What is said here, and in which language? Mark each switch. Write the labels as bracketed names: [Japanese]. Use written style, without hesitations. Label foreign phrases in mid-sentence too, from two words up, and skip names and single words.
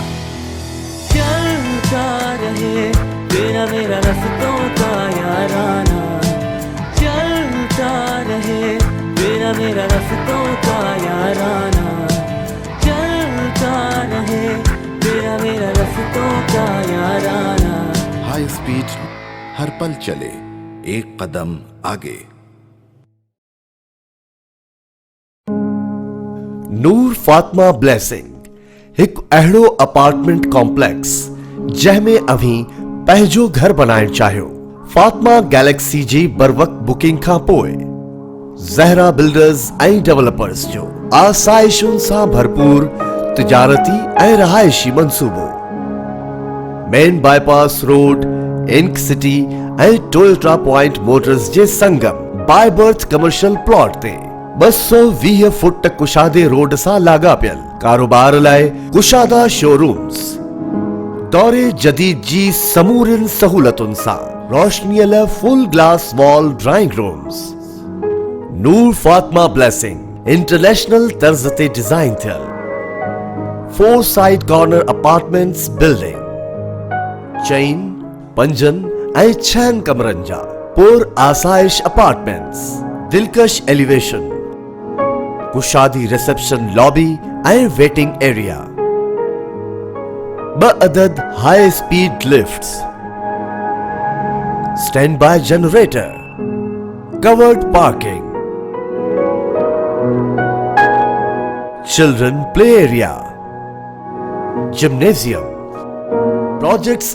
[Hindi] चलता रहे तेरा मेरा रास्तों का याराना, चलता रहे तेरा मेरा रास्तों का याराना, चलता रहे तेरा मेरा रास्तों का याराना। [English] high speed [Hindi] हर पल चले, एक कदम आगे। [Sindhi] नूर फातिमा ब्लेसिंग एक अहिड़ो [English] apartment complex [Sindhi] जंहिंमें अभी पंहिंजो घर बनाइण चाहियो। फातिमा गैलेक्सी जी बरवक्त बुकिंग खां पोइ ज़हरा बिल्डर्स ऐं डेवलपर्स जो आसाइशुनि सां भरपूर तिजारती ऐं रहायशी मंसूबो। मेन बाईपास रोड, इंक सिटी ऐं टोयोटा पॉइंट मोटर्स जे संगम बाय बर्थ [English] commercial plot [Sindhi] ते 220 फुट कुशादे रोड सां लाॻापियल कारोबार लाइ कुशादा शोरूम्स। दौरे जदीद जी समूरिन सहूलतुन सा रोशनीअल [English] full glass wall drawing rooms [Sindhi] नूर फातिमा ब्लेसिंग इंटरनेशनल तर्ज ते डिजाइन थियल [English] 4 side corner apartments building [Sindhi] चैन पंजन ऐं 6 कमरन जा पुर आसाइश अपार्टमेंट्स दिलकश एलिवेशन कुशादी [English] reception lobby [Sindhi] ऐं [English] waiting area बअदद high speed lifts stand by generator covered parking children play area gymnasium projects